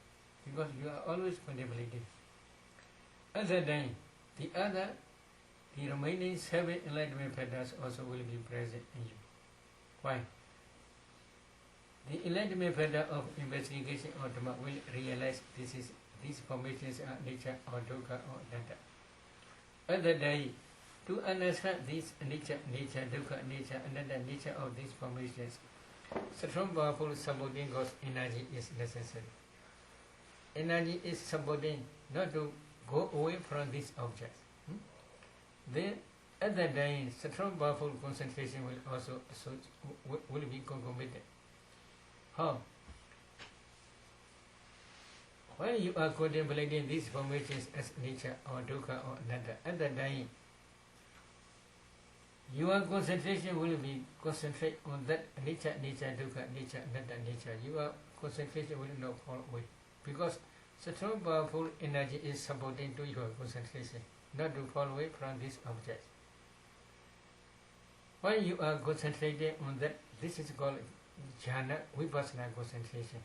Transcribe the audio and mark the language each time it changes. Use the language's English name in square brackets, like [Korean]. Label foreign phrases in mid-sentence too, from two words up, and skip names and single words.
[English] Because you are always contemplating. At that time, the remaining 7 enlightenment factors also will be present in you. Why? The enlightenment factor of investigation or dhamma will realize these formations are nature or dukkha or anatta. At that day, to understand this nature, dukkha, anatta nature of these formations, strong, powerful supporting God's energy is necessary. Energy is supporting not to go away from these objects. Then at that time, strong, powerful concentration will also will be concomitant. How? When you are contemplating these formations as nature or dukkha or anatta, at that time, your concentration will be concentrate on that nature, dukkha, anatta nature. Your concentration will not fall away. Because strong, powerful energy is supporting to your concentration, not to fall away from this object. When you are concentrating on that, this is called jhana, vipassana concentration.